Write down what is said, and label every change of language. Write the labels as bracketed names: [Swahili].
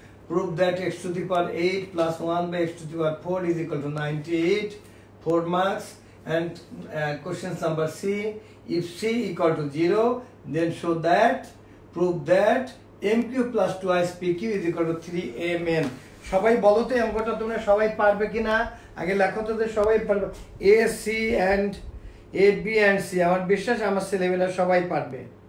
[English] Prove that x to the power 8 plus 1 by x to the power 4 is equal to 98, 4 marks. And question number C, if c equal to 0, then show that, prove that mq plus twice pq is equal to 3mn. [Bangla] সবাই বলো তো অঙ্কটা তোমরা সবাই পারবে কিনা, আগে লেখো তো যে সবাই পারবে। a c and a b and c, আমার বিশ্বাস আমার ছেলেমেয়েরা সবাই পারবে।